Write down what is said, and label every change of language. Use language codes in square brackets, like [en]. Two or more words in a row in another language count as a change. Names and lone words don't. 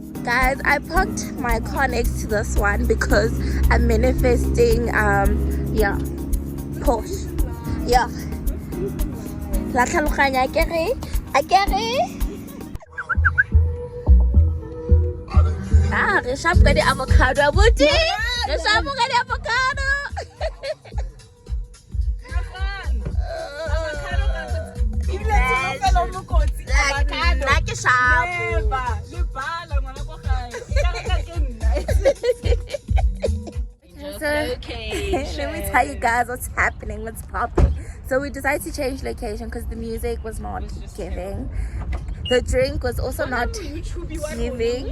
[en] guys, I parked my car next to this one because I'm manifesting yeah, Porsche. Yeah. [st] La tlhaloganya akere re shop ka di avocado abuti re shop ka di avocado nna ke shapo [en] let me tell you guys what's happening, what's popping. So we decided to change location because the music was not giving, the drink was also not giving.